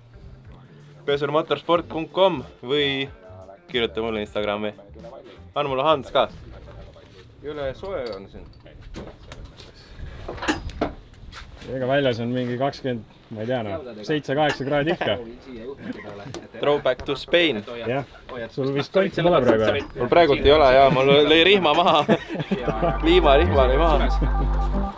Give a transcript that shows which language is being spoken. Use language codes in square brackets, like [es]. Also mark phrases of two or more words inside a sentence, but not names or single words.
[et] pesurmotorsport.com või kirjuta mulle Instagrami. Anna mulle Hans ka. Üle soe on siin. Ega väljas on mingi 20, ma ei tea, 7-8 kraadi ikka. [en] Throwback to Spain. [et] Jah, sul vist kontsi pole praegu. Mul praegult ei ole, jaa, mul lõi rihma maha. Kliimarihma lõi maha.